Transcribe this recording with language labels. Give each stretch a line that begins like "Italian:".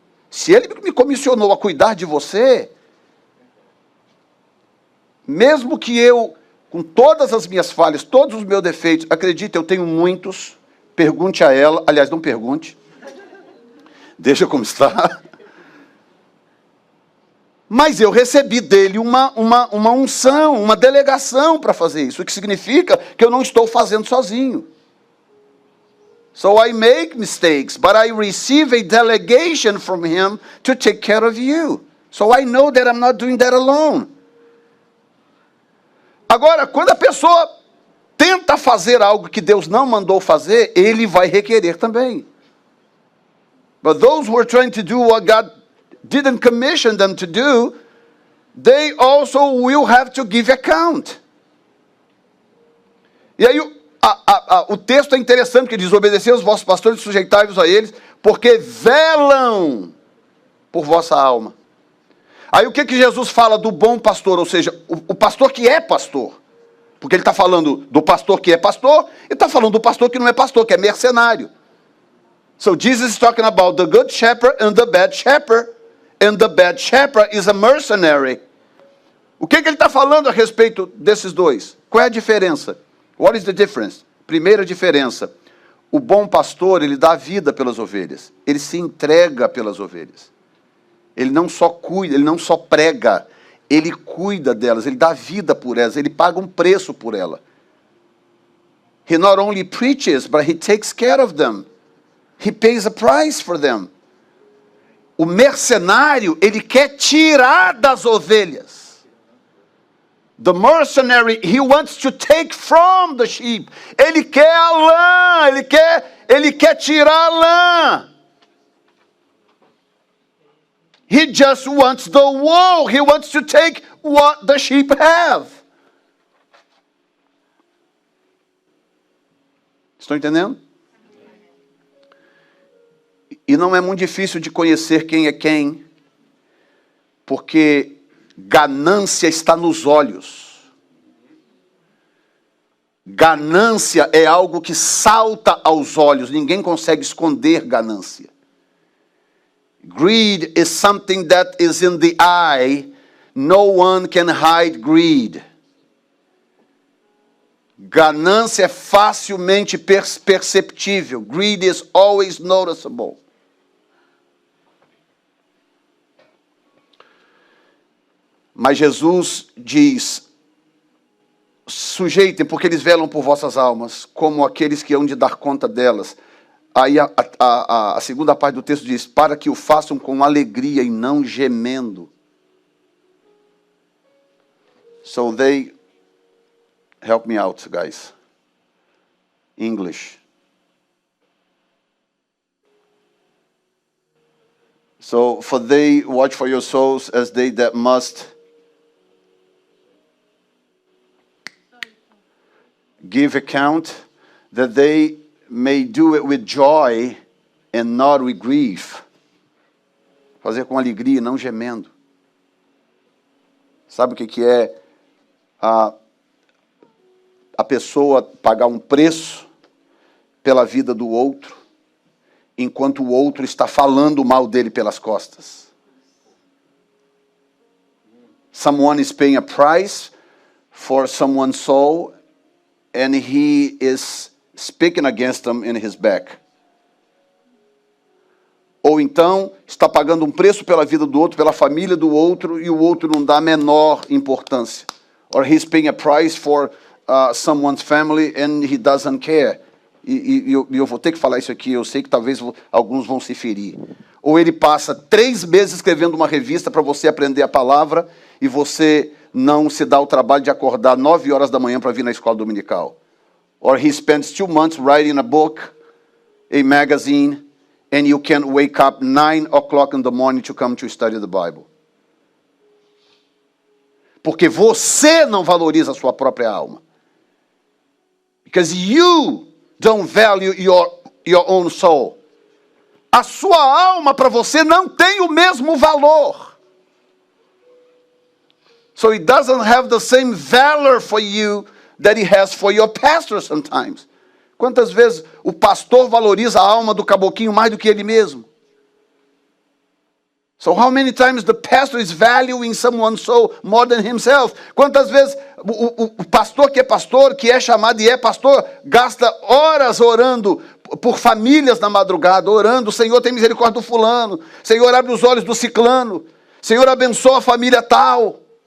Portuguese: Se ele me comissionou a cuidar de você, mesmo que eu, com todas as minhas falhas, todos os meus defeitos, acredite, eu tenho muitos, pergunte a ela, aliás, não pergunte, deixa como está. Mas eu recebi dele uma unção, uma delegação para fazer isso, o que significa que eu não estou fazendo sozinho.
English: So I make mistakes, but I receive a delegation from him to take care of you. So I know that I'm not doing that alone.
Portuguese: Agora, quando a pessoa tenta fazer algo que Deus não mandou fazer, ele vai requerer também.
English: But those who are trying to do what God didn't commission them to do, they also will have to give account.
Portuguese: E aí o texto é interessante, que diz, obedecei os vossos pastores e sujeitai-vos a eles, porque velam por vossa alma. Aí o que Jesus fala do bom pastor, ou seja, o pastor que é pastor, porque ele está falando do pastor que é pastor, e está falando do pastor que não é pastor, que é mercenário.
English: So Jesus is talking about the good shepherd and the bad shepherd, and the bad shepherd is a mercenary.
Portuguese: O que ele está falando a respeito desses dois? Qual é a diferença?
English: What is the difference?
Portuguese: Primeira diferença, o bom pastor, ele dá vida pelas ovelhas, ele se entrega pelas ovelhas. Ele não só cuida, ele não só prega, ele cuida delas, ele dá vida por elas, ele paga um preço por ela.
English: He not only preaches, but he takes care of them. He pays a price for them.
Portuguese: O mercenário, ele quer tirar das ovelhas.
English: The mercenary, he wants to take from the sheep.
Portuguese: Ele quer a lã, ele quer tirar a lã.
English: He just wants the wool. He wants to take what the sheep have.
Portuguese: Estão entendendo? E não é muito difícil de conhecer quem é quem, porque ganância está nos olhos. Ganância é algo que salta aos olhos, ninguém consegue esconder ganância.
English: Greed is something that is in the eye, no one can hide greed.
Portuguese: Ganância é facilmente perceptível.
English: Greed is always noticeable.
Portuguese: Mas Jesus diz, sujeitem, porque eles velam por vossas almas, como aqueles que hão de dar conta delas. Aí a segunda parte do texto diz, para que o façam com alegria e não gemendo.
English: So they, help me out, guys. English. So, for they watch for your souls as they that must give account, that they may do it with joy and not with grief.
Portuguese: Fazer com alegria e não gemendo. Sabe o que é a pessoa pagar um preço pela vida do outro, enquanto o outro está falando mal dele pelas costas?
English: Someone is paying a price for someone's soul, and he is speaking against them in his back.
Portuguese: Ou então, está pagando um preço pela vida do outro, pela família do outro, e o outro não dá a menor importância.
English: Or he's paying a price for someone's family and he doesn't care.
Portuguese: E eu vou ter que falar isso aqui, eu sei que talvez alguns vão se ferir. Ou ele passa 3 meses escrevendo uma revista para você aprender a palavra e você não se dá o trabalho de acordar 9 horas da manhã para vir na escola dominical.
English: Or he spends 2 months writing a book, a magazine, and you can't wake up 9 o'clock in the morning to come to study the Bible.
Portuguese: Porque você não valoriza a sua própria alma.
English: Because you don't value your own soul.
Portuguese: A sua alma para você não tem o mesmo valor.
English: So it doesn't have the same valor for you that it has for your pastor sometimes.
Portuguese: Quantas vezes o pastor valoriza a alma do caboclinho mais do que ele mesmo?
English: So how many times the pastor is valuing someone's soul more than himself?
Portuguese: Quantas vezes o pastor, que é chamado e é pastor, gasta horas orando por famílias na madrugada, orando, Senhor, tem misericórdia do fulano, Senhor, abre os olhos do ciclano, Senhor, abençoa a família tal.